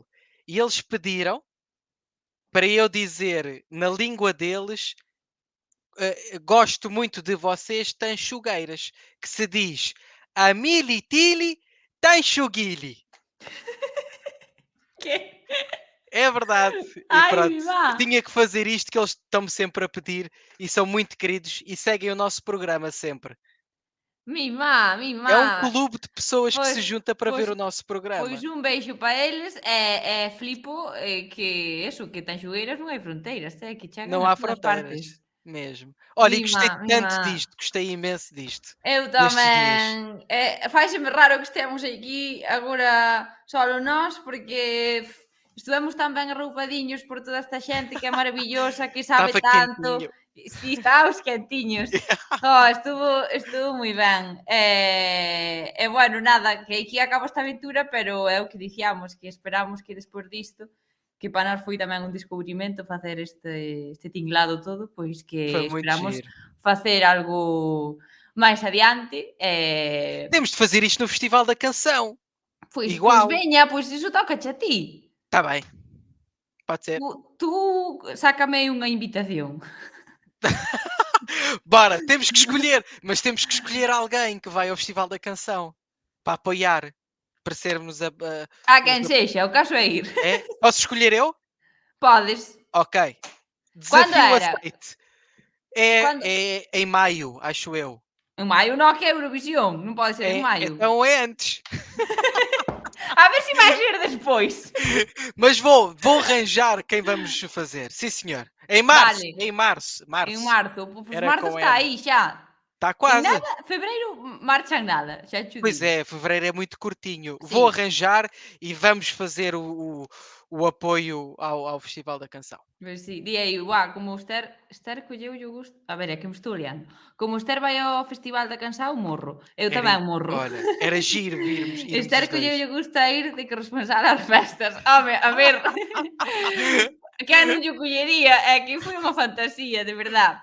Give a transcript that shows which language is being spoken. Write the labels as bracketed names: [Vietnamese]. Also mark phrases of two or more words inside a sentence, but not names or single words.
[Portuguese] E eles pediram para eu dizer na língua deles gosto muito de vocês, tanchugueiras, que se diz Amilitili Tanchuguili. Que? É verdade. E Ai, pronto, vá. tinha que fazer isto que eles estão-me sempre a pedir e são muito queridos e seguem o nosso programa sempre. Mimá. É um clube de pessoas que se junta para ver o nosso programa. [Galician] Pois un beixo para eles e flipo que eso, que Tanxugueiras non hai fronteiras, que chegan [Portuguese] Não [Galician] a [Portuguese] há [Galician] todas [Portuguese] fronteiras. [Galician] partes. [Portuguese] Mesmo. Olha, e gostei Mimá, tanto mimá. disto, gostei imenso disto. [Galician] Eu nestes dias. tamén. Fáixeme raro que estemos aquí agora solo nós, porque estuvemos tan ben arroupadiños por toda esta xente que é maravillosa, que sabe [Portuguese] Estaba tanto. quentinho. [Galician] Si, estábamos quentiños. Estuvo moi ben. E bueno, nada, que aquí acaba esta aventura, pero é o que dicíamos, que esperamos que despois disto, que para nós foi tamén un descubrimento facer este tinglado todo, pois que [Portuguese] Foi muito [Galician] esperamos [Portuguese] giro. [Galician] facer algo máis adiante. [Portuguese] Temos de fazer isto no Festival da Canção. [Galician] Pois Igual. veña, pois iso tocache a ti. [Portuguese] Está bem. Pode ser. [Galician] Tú sácame unha invitación. [Portuguese] Bora, temos que escolher, mas temos que escolher alguém que vai ao Festival da Canção para apoiar, para sermos a [Galician] Quen sexa, o caso é ir. [Portuguese] É? Posso escolher eu? Podes. Ok. Quando Desafio era? aceito. É em maio, acho eu. [Galician] En maio non, que é Eurovisión. Non pode ser en maio. [Portuguese] Então é antes. [Galician] A ver se vai ser despois. [Portuguese] Mas vou arranjar quem vamos fazer. Sim, senhor. Em março. [Galician] Vale. [Portuguese] Em março. [Galician] En marzo. Pois Era marzo [Portuguese] com [Galician] está N. aí xa. [Portuguese] Está [Galician] En [Portuguese] quase. [Galician] nada, febreiro marcha en nada. Xa te [Portuguese] Pois [Galician] digo. [Portuguese] é, fevereiro é muito curtinho. Sim. Vou arranjar e vamos fazer o apoio ao Festival da Canção. [Galician] Pois sí, di aí, como o Esther colleu o gusto. A ver, é que me estou liando. Como o Esther vai ao Festival da Canção, morro. Eu tamén morro. [Portuguese] Olha, era giro irmos [Galician] Esther [Portuguese] os dois. [Galician] colleu o gusto a ir de corresponsal ás festas. Home, a ver. Que non lle collería, é que foi unha fantasía, de verdad.